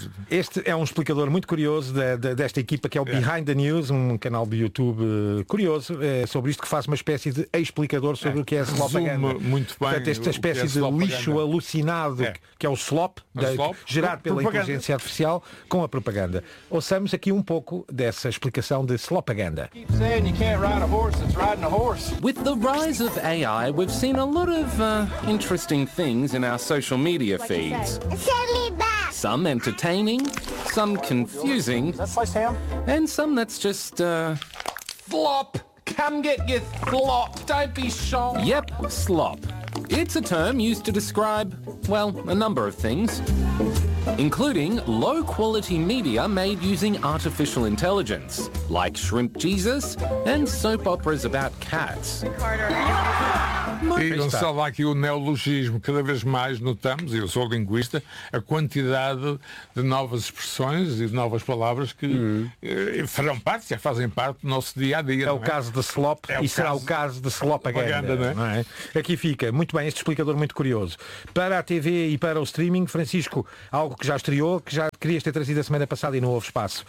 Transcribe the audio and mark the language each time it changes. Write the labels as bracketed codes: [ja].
[pt] Este é um explicador muito curioso desta equipa, que é o Behind the News, um canal de YouTube curioso, sobre isto, que faz uma espécie de explicador sobre o que é a propaganda. Muito bem. Portanto, esta espécie de lixo alucinado, que é o slop, gerado pela inteligência artificial, com a propaganda. Ouçamos aqui um pouco dessa explicação de slopaganda. [en] With the rise of AI, we've seen a lot of interesting things in our social media feeds. Some entertaining, some confusing, and some that's just flop. Come get your flop. Don't be shocked. Yep, slop. It's a term used to describe, well, a number of things, including low-quality media made using artificial intelligence, like Shrimp Jesus and soap operas about cats. [pt] E não se salva aqui o neologismo. Cada vez mais notamos, eu sou linguista, a quantidade de novas expressões e de novas palavras que farão parte, já fazem parte do nosso dia-a-dia. É o caso de slop e será o caso de slopaganda. Aqui fica, muito bem, este explicador muito curioso. Para a TV e para o streaming, Francisco, algo que já estreou, que já querias ter trazido a semana passada e não houve espaço.